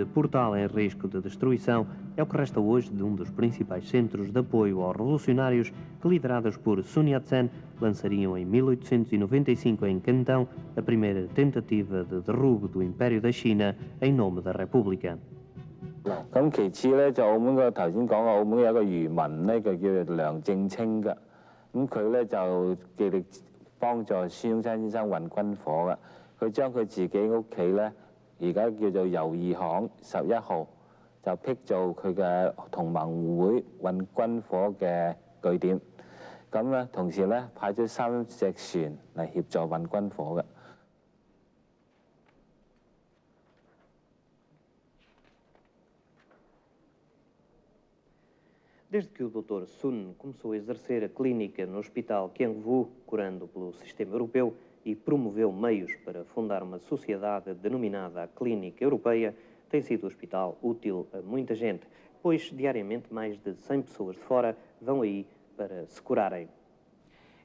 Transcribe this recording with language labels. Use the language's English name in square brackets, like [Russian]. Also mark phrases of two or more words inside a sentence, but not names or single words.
[Portuguese] portal em risco de destruição é o que resta hoje de um dos principais centros de apoio aos revolucionários que, liderados por Sun Yat-sen, lançariam em 1895 em Cantão a primeira tentativa de derrubo do Império da China em nome da República. [Cantonese] 咁其次咧，就澳門個頭先講過，澳門有一個漁民咧，佢叫做梁正清嘅。咁佢咧就極力幫助孫中山先生運軍火嘅。佢將佢自己屋企咧，而家叫做友誼巷11號，就辟做佢嘅同盟會運軍火嘅據點。咁咧，同時咧派咗3隻船嚟協助運軍火嘅。 [Portuguese] Desde que o Dr. Sun começou a exercer a clínica no Hospital Qiangwu, curando pelo sistema europeu, e promoveu meios para fundar uma sociedade denominada a Clínica Europeia, tem sido o hospital útil a muita gente, pois diariamente mais de 100 pessoas de fora vão aí para se curarem.